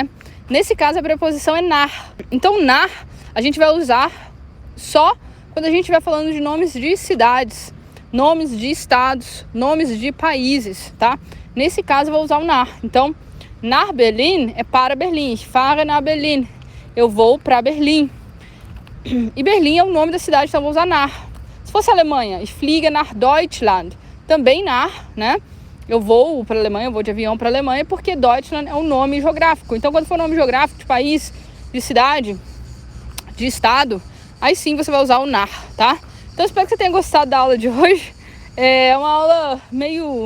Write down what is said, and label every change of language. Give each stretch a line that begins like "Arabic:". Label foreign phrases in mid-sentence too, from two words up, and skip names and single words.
Portuguese: Nesse caso a preposição é nach. Então nach a gente vai usar só quando a gente estiver falando de nomes de cidades, nomes de estados, nomes de países, tá? Nesse caso eu vou usar o nach. Então, nach Berlin é para Berlim.
German: Ich fahre nach Berlin.
Portuguese: Eu vou para Berlim. E Berlim é o nome da cidade, então eu vou usar nach. Se fosse Alemanha,
German: ich fliege nach Deutschland.
Portuguese: Também nach, né? Eu vou para a Alemanha, eu vou de avião para a Alemanha, porque Deutschland é um nome geográfico. Então, quando for nome geográfico de país, de cidade, de estado, aí sim você vai usar o nach, tá? Então, espero que você tenha gostado da aula de hoje. É uma aula meio...